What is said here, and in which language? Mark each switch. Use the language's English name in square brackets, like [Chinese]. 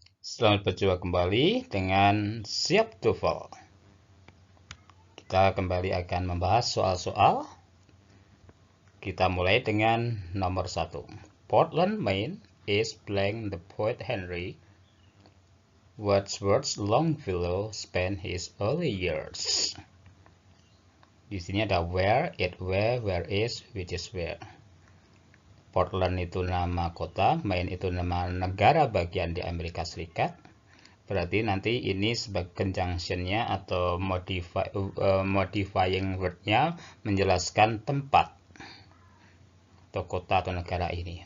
[Indonesian] Selamat berjumpa kembali dengan Siap TOEFL. Kita kembali akan membahas soal-soal. Kita mulai dengan nomor 1. [English] Portland, Maine is blank the poet Henry Wadsworth Longfellow spent his early years. [Indonesian] Di sini ada [English] where, it, where is, which is where. [Indonesian] Portland itu nama kota, Maine itu nama negara bagian di Amerika Serikat. Berarti nanti ini sebagai conjunction-nya atau modifying word-nya menjelaskan tempat atau kota atau negara ini.